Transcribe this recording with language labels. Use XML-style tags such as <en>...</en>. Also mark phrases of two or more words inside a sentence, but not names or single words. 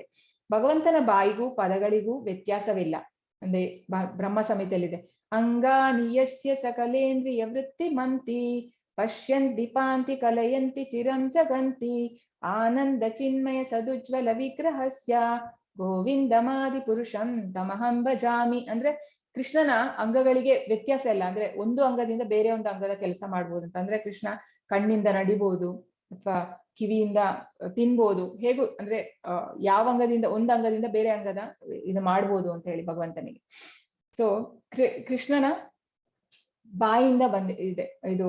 <kn>ಭಗವಂತನ ಬಾಯಿಗೂ ಪದಗಳಿಗೂ ವ್ಯತ್ಯಾಸವಿಲ್ಲ. ಅಂದ್ರೆ ಬ್ರಹ್ಮ ಸಂಹಿತೆಯಲ್ಲಿದೆ,</kn> <sa>ಅಂಗಾನಿಯಸ್ಯ ಸಕಲೇಂದ್ರಿಯ ವೃತ್ತಿ ಮಂತಿ ಪಶ್ಯಂತಿ ಪಾಂತಿ ಕಲಯಂತಿ ಚಿರಂ ಜಗಂತಿ ಆನಂದ ಚಿನ್ಮಯ ಸದುಜ್ವಲ ವಿಗ್ರಹಸ್ಯ ಗೋವಿಂದಮಾದಿ ಪುರುಷಂ ತಮಹಂ ಭಜಾಮಿ.</sa> <kn>ಅಂದ್ರೆ ಕೃಷ್ಣನ ಅಂಗಗಳಿಗೆ ವ್ಯತ್ಯಾಸ ಇಲ್ಲ. ಅಂದ್ರೆ ಒಂದು ಅಂಗದಿಂದ ಬೇರೆ ಒಂದು ಅಂಗದ ಕೆಲಸ ಮಾಡ್ಬೋದು ಅಂತ. ಅಂದ್ರೆ ಕೃಷ್ಣ ಕಣ್ಣಿಂದ ನಡಿಬಹುದು ಅಥವಾ ಕಿವಿಯಿಂದ ತಿನ್ಬೋದು, ಹೇಗೂ ಅಂದ್ರೆ ಯಾವ ಅಂಗದಿಂದ ಒಂದು ಅಂಗದಿಂದ ಬೇರೆ ಅಂಗದ ಇದು ಮಾಡ್ಬೋದು ಅಂತ ಹೇಳಿ ಭಗವಂತನಿಗೆ. ಸೊ ಕೃಷ್ಣನ ಬಾಯಿಂದ ಇದೆ ಇದು.</kn>